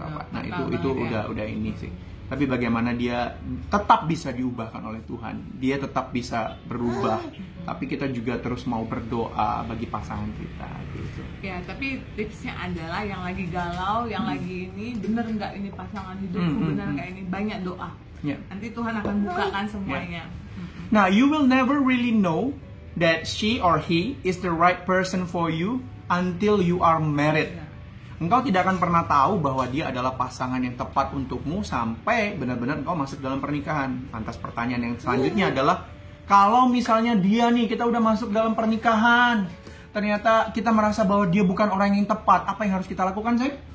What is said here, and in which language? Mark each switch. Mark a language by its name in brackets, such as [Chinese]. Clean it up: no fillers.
[Indonesian] Nah itu udah ini sih. Tapi bagaimana dia tetap bisa diubahkan oleh Tuhan, dia tetap bisa berubah, tapi kita juga terus mau berdoa bagi pasangan kita gitu. Ya, tapi tipsnya adalah yang lagi galau, yang lagi ini, bener nggak ini pasangan hidupku, bener nggak ini, banyak doa. Nanti Tuhan akan bukakan semuanya. [English] Nah, you will never really know that she or he is the right person for you until you are married. [Indonesian] Engkau tidak akan pernah tahu bahwa dia adalah pasangan yang tepat untukmu sampai benar-benar engkau masuk dalam pernikahan. Lantas pertanyaan yang selanjutnya adalah, kalau misalnya dia nih, kita udah masuk dalam pernikahan, ternyata kita merasa bahwa dia bukan orang yang tepat, apa yang harus kita lakukan, Say?